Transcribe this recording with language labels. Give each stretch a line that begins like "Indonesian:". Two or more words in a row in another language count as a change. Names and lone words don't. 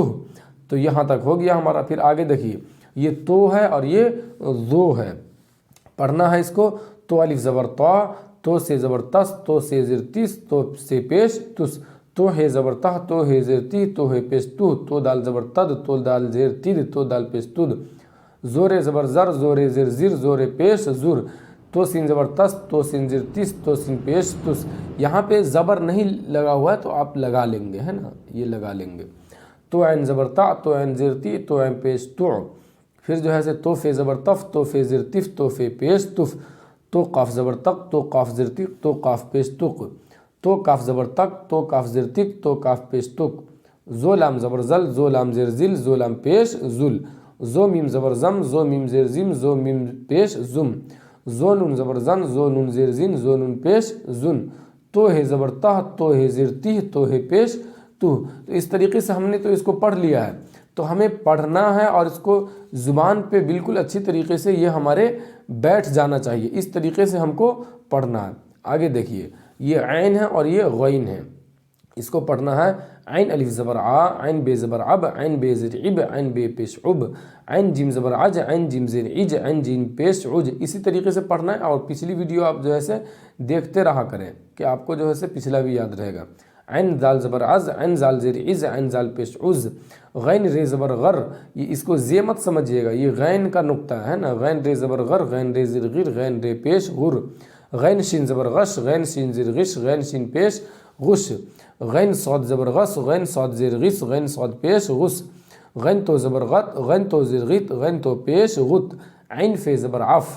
Urdu: تو یہاں تک ہو گیا ہمارا۔ پھر آگے دیکھیے، یہ تو ہے اور یہ ذو ہے، پڑھنا ہے اس کو۔ تو الف زبر طا، تو سے زبر تس، تو سے زیر تس، تو سے پیش تس، تو ہے زبر تہ، تو ہے زیر تی، تو ہے پیش تو، تو دال زبر تد، تو دال زیر تد، تو دال پیش تد، زور زبر زر، زور زیر زر، زور پیش زر، تو سین زبر تس، تو سین زیر تس، تو سین پیش تس۔ یہاں پہ زبر نہیں لگا ہوا ہے تو آپ لگا لیں گے، ہے نا، یہ لگا لیں گے۔ تو عین زبر تا، تو عین زیر تی، تو عین پیش تو، پھر جو ہے تو فے زبر تف، تو فے زیر تف، تو فے پیش تف، تو قاف زبر تق، تو قاف زیر تق، تو قاف پیش تق، تو کاف زبر تک، تو کاف زیر تک، تو کاف پیش تک، زو لام زبر زل، زو لام زیر زل، زو لام پیش زل، زو میم زبر زم، زو میم زیر زم، زو میم پیش زم، زو نون زبر زن زو نون زیر زین زو نون پیش زن تو ہے زبر تہ تو ہے زیر تہ تو ہے پیش تو اس طریقے سے ہم نے تو اس کو پڑھ لیا ہے. تو ہمیں پڑھنا ہے اور اس کو زبان پہ بالکل اچھی طریقے سے یہ ہمارے بیٹھ جانا چاہیے. اس طریقے سے ہم کو پڑھنا ہے. آگے دیکھیے یہ عین ہے اور یہ غین ہے. اس کو پڑھنا ہے عین الف زبر آ عین بے زبر اب عین بے زیر عب عین بے پیش عب عین جیم زبر عج عین جیم زیر عج عین جیم پیش عج. اسی طریقے سے پڑھنا ہے. اور پچھلی ویڈیو آپ جو ہے سے دیکھتے رہا کریں کہ آپ کو جو ہے سے پچھلا بھی یاد رہے گا. عین زال زبر عز عین زال زیر عز عین زال پیش عز غین رے زبر غر. یہ اس کو زی مت سمجھیے گا, یہ غین کا نقطہ ہے نا. غین رے زبر غر غین رے زیر غیر غین رے پیش غر غین شین زبر غش غین شین زیر غش غین شین پیش غش غین صاد زبر غس غین صاد زیر غس غین صاد پیش غس غین تو زبر غت غین تو زیر غت غین تو پیش غت عین فے زبر عف.